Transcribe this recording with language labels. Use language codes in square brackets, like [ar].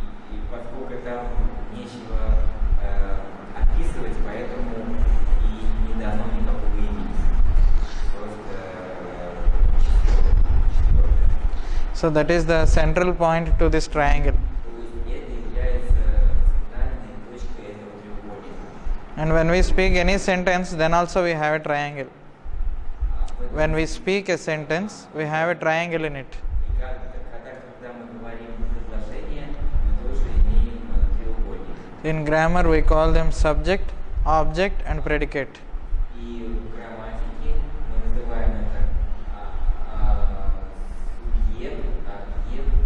[ru] И поскольку там нечего описывать, поэтому и не дано никакого имени. Просто 4-е. [en] So that is the central point to this triangle. [ru] То есть это является центральной точкой этого треугольника. [en] And when we speak any sentence, then also we have a triangle. When we speak a sentence, we have a triangle in it. [ru] И когда мы говорим предложение, мы тоже имеем треугольник. [en] In grammar, we call them subject, object, and predicate. [ru] И в грамматике мы называем это субъект, объект и